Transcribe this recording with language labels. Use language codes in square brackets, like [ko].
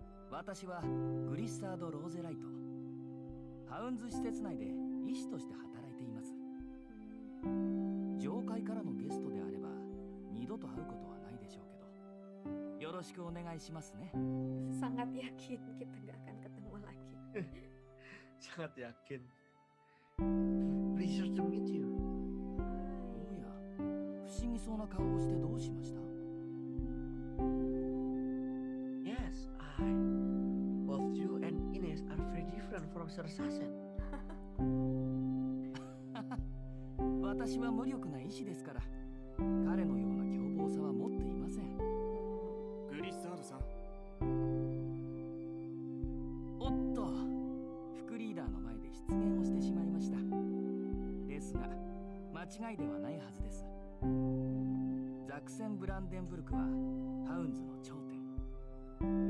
[ja] 私はグリッサード・ローゼライト。ハウンズ施設内で医師として働いています。上階からのゲストであれば二度と会うことはないでしょうけど、よろしくお願いしますね。 [id] Sangat yakin kita gak akan ketemu lagi. Sangat yakin. [en] Pleasure to meet you. [ja] おや、不思議そうな顔をしてどうしました？ [en] Yes, both you and Ines are very different from Sir Sassen. [ja] 私は無力な医師ですから、彼のような凶暴さは持っていません。グリッサードさん。おっと、副リーダーの前で失言をしてしまいました。ですが、間違いではないはずです。ザクセン・ブランデンブルクはハウンズの頂点。